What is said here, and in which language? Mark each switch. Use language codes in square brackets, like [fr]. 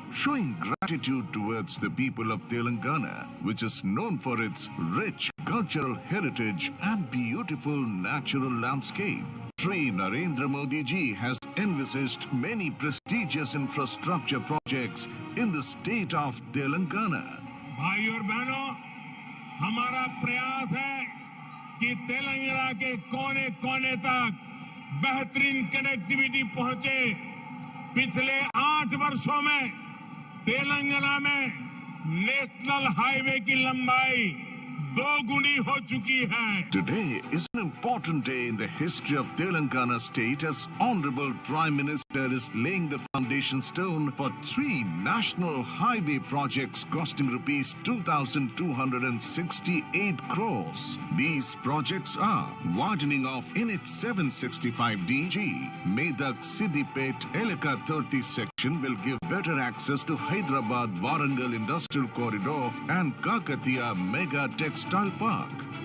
[en] Showing gratitude towards the people of Telangana, which is known for its rich cultural heritage and beautiful natural landscape. Shri Narendra Modi ji has envisaged many prestigious infrastructure projects in the state of Telangana. [hi] भाई और बहनों, हमारा प्रयास है कि तेलंगाना के कोने कोने तक बेहतरीन कनेक्टिविटी पहुंचे। पिछले 8 वर्षों में तेलंगाना में नेशनल हाईवे की लंबाई 2 गुनी हो चुकी है। [en] Today is an important day in the history of Telangana state as Honorable Prime Minister is laying the foundation stone for 3 national highway projects costing rupees 2,268 crores. These projects are widening of NH 765 DG, Medak Siddipet Eleka 30 section will give better access to Hyderabad Warangal Industrial Corridor and Kakatiya Mega Textile Park.